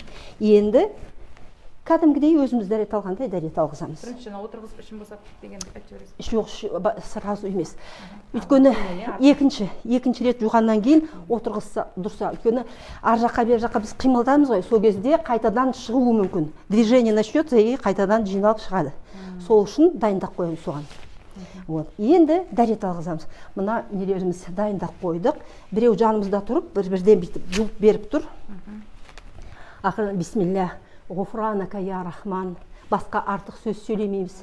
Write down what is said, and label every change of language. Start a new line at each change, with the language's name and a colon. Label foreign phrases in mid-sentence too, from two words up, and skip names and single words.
Kazakh: Енді кәдімгідей өзіміз дәрет алғандай дәрет алғызамыз. Бірінші отырғызып ішін босатып дегенді айтып жібересіз. Жоқ, сразу емес. Өйткені екінші рет жуғаннан кейін отырғызса дұрса. Өйткені ар жаққа бер жаққа біз қимылдаймыз ғой. Сол кезде қайтадан шығуы мүмкін.
Russian: Движение начнется и
Kazakh: қайтадан жиналып шығады. Сол үшін дайындап қоямыз соған. Вот. Енді дәрет алғызамыз. Мына нелеріміз дайындап қойдық. Біреу жанымызда тұрып, бірден бүйтіп жуып беріп тұр.
Arabic: Ақырын بسم الله. غفرانك يا رحمن.
Kazakh: Басқа артық сөз сөйлемейміз.